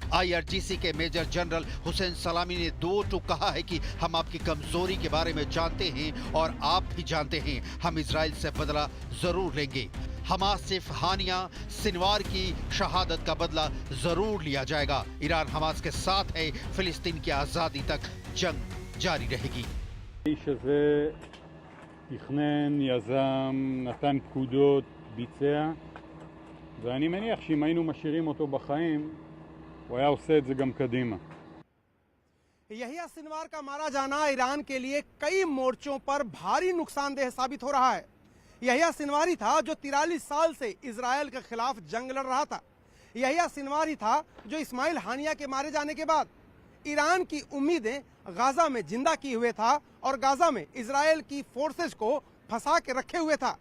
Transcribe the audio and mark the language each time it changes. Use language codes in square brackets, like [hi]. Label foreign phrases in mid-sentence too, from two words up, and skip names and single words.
[hi] IRGC के मेजर जनरल हुसैन सलामी ने दो टूक कहा है कि हम आपकी कमजोरी के बारे में जानते हैं और आप भी जानते हैं, हम इजराइल से बदला जरूर लेंगे। हमास चीफ याहिया सिनवार की शहादत का बदला जरूर लिया जाएगा। ईरान हमास के साथ है, फिलिस्तीन की आजादी तक जंग जारी रहेगी। [he] תכנן, יזם, נתן פקודות, ביצע, ואני מניח שאם היינו משאירים אותו בחיים, הוא היה עושה את זה גם קדימה. [hi] याहिया सिनवार का मारा जाना ईरान के लिए कई मोर्चों पर भारी नुकसानदेह साबित हो रहा है। याहिया सिनवार ही था जो 43 साल से इजरायल के खिलाफ जंग लड़ रहा था। याहिया सिनवार ही था जो इस्माइल हानिया के मारे जाने के बाद ईरान की उम्मीदें गाजा में जिंदा किए हुए था और गाजा में इजरायल की फोर्सेस को फंसा के रखे हुए था।